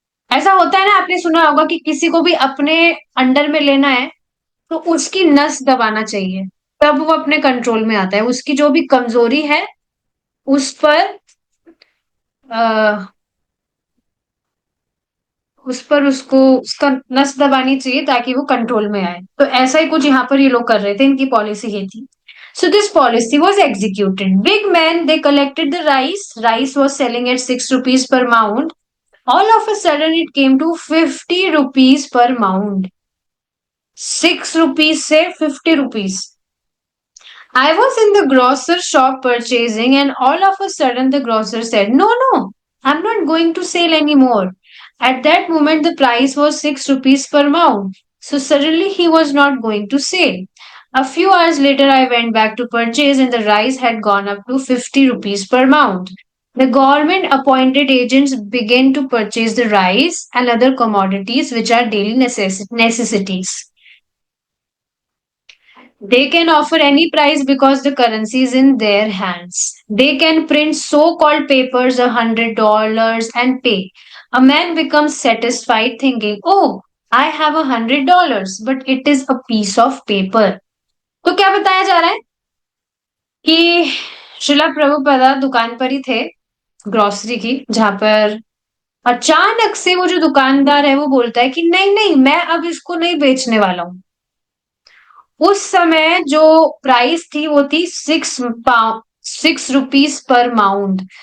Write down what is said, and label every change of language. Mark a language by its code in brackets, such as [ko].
[hi] ऐसा होता है ना, आपने सुना होगा कि किसी को भी अपने अंडर में लेना है तो उसकी नस दबाना चाहिए, तब वो अपने कंट्रोल में आता है। उसकी जो भी कमजोरी है उस पर आ, उस पर उसको उसका नस दबानी चाहिए ताकि वो कंट्रोल में आए। तो ऐसा ही कुछ यहाँ पर ये लोग कर रहे थे, इनकी पॉलिसी ये थी। [en] So this policy was executed. Big men, they collected the rice. Rice was selling at 6 rupees per mound. All of a sudden it came to 50 rupees per mound. 6 rupees से 50 rupees. I was in the grocer shop purchasing, and all of a sudden the grocer said, "No, no, I'm not going to sell anymore." At that moment, the price was 6 rupees per mound. So suddenly he was not going to sell. A few hours later, I went back to purchase, and the rice had gone up to 50 rupees per mound. The government appointed agents began to purchase the rice and other commodities which are daily necessities. They can offer any price because the currency is in their hands. They can print so called papers $100 and pay. A man becomes satisfied thinking, "Oh, I have $100, but it is a piece of paper." [hi] तो क्या बताया जा रहा है कि श्रीला प्रभुपादा दुकान पर ही थे, ग्रोसरी की, जहां पर अचानक से वो जो दुकानदार है वो बोलता है कि नहीं नहीं, मैं अब इसको नहीं बेचने वाला हूं। उस समय जो प्राइस थी वो थी 6 रुपीस पर माउंड।